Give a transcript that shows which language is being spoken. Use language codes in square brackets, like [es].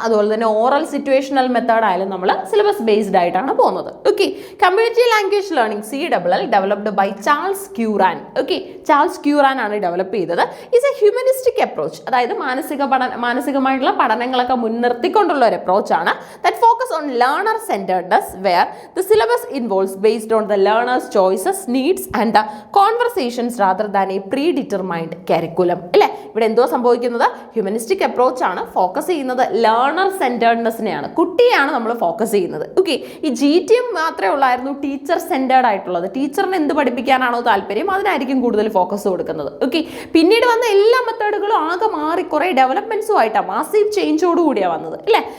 [ml] അതുപോലെ തന്നെ oral situational method ആയാലും നമ്മൾ സിലബസ് ബേസ്ഡ് ആയിട്ടാണ് പോകുന്നത്. [en] Okay, community language learning CLL developed by Charles Curran. [ml] Okay, Charles ക്യൂറാൻ ആണ് ഡെവലപ്പ് ചെയ്തത്. [en] is a humanistic approach, [ml] അതായത് മാനസികമായിട്ടുള്ള പഠനങ്ങളൊക്കെ മുൻനിർത്തിക്കൊണ്ടുള്ള ഒരു അപ്രോച്ചാണ്. [en] That focus on learner centredness where the syllabus involves based on the learner's choices, needs and the conversations rather than a predetermined curriculum. അല്ലേ, [ml] ഇവിടെ എന്തോ സംഭവിക്കുന്നത്? Humanistic approach ആണ് ഫോക്കസ് ചെയ്യുന്നത് ലേണർ സെന്റേർഡ്നെസ്സിനെയാണ്, കുട്ടിയാണ് നമ്മൾ ഫോക്കസ് ചെയ്യുന്നത്. ഓക്കെ, ഈ GTM മാത്രമേ ഉള്ളായിരുന്നു ടീച്ചർ സെന്റേർഡ് ആയിട്ടുള്ളത്. ടീച്ചറിന് എന്ത് പഠിപ്പിക്കാനാണോ താല്പര്യം അതിനായിരിക്കും കൂടുതൽ ഫോക്കസ് കൊടുക്കുന്നത്. ഓക്കെ, പിന്നീട് വന്ന എല്ലാ മെത്തേഡുകളും ആകെ മാറി കുറെ ഡെവലപ്മെന്റ്സും ആയിട്ടാണ്, മാസീവ് ചേഞ്ചോട് കൂടിയാണ് വന്നത് അല്ലേ.